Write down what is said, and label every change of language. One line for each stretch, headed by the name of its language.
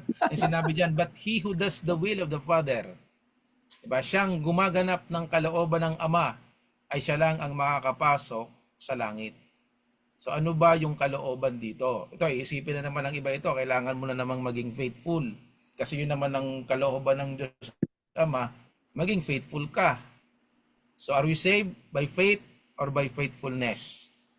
Filipino: Yung sinabi dyan,
English: but he who does the will of the Father,
Filipino: diba? Siyang gumaganap ng kalooban ng Ama, ay siya lang ang makakapasok sa langit. So ano ba yung kalooban dito? Ito, iisipin na naman ng iba ito. Kailangan mo na namang maging faithful. Kasi yun naman ang kalooban ng Diyos Ama, maging faithful ka.
English: So are we saved by faith or by faithfulness?